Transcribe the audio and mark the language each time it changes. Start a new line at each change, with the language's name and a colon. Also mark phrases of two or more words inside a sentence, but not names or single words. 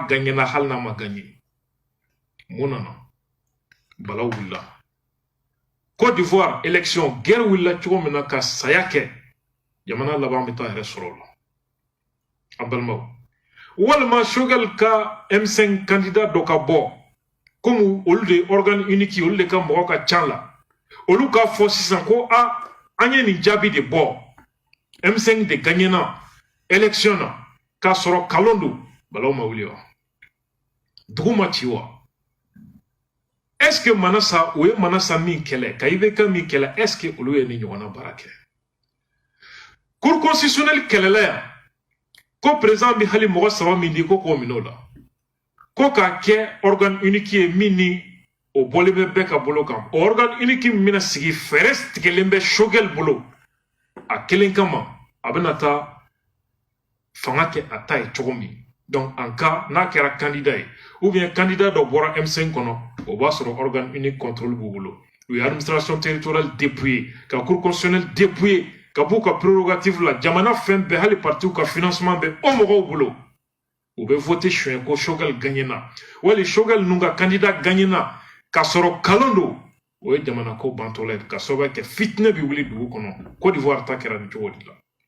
Bambara: gagnera hali n'a ma gagné mun nana balaw wulila Côte d'Ivoire
French: élection guerre
Bambara: wulila cogo min na ka saya kɛ jamana laban bɛ taa yɛrɛ sɔrɔ o la an balimaw walima Choguel ka M5 candidat dɔ ka bɔ comme olu de
French: organe unique
Bambara: olu de ka mɔgɔ ka ca la olu ka fɔ sisan ko a an ye nin jaabi de bɔ M5 de gagnena élection na k'a sɔrɔ kalon don balaw ma wuli wa dugu ma ci wa
French: est-ce que
Bambara: manasa o ye manasa min kɛlɛ ka IBK min kɛlɛ
French: est-ce que
Bambara: olu ye nin ɲɔgɔnna baara kɛ
French: cour constitutionnelle
Bambara: kɛlɛla yan ko président bi hali mɔgɔ saba min di ko k'o minɛ o la ko k'a kɛ
French: organe unique
Bambara: ye min ni o bɔlen bɛ bɛɛ ka bolo kan o
French: organe unique
Bambara: min bɛna sigi fɛɛrɛ tigɛlen bɛ Choguel bolo a kelen kama a bɛna taa fanga kɛ a ta ye cogo min
French: donc en cas
Bambara: n'a kɛra candidat ye
French: ou bien candidat
Bambara: dɔ bɔra M5 kɔnɔ o b'a sɔrɔ
French: organe unique contrôle
Bambara: b'u bolo u ye
French: administration territoriale dépouillée
Bambara: ka
French: cour constitutionnelle dépouillée
Bambara: ka b'u ka prérogative la jamana fɛn bɛɛ hali parti ka financement bɛ o mɔgɔw bolo u bɛ voter suɲɛ ko Choguel gagnena wali Choguel ninnu ka candidat gagnena k'a sɔrɔ kalon don o ye jamana ko bantɔla ye ka sababu kɛ fitinɛ bɛ wuli dugu kɔnɔ Côte d'Ivoire ta kɛra nin cogo de la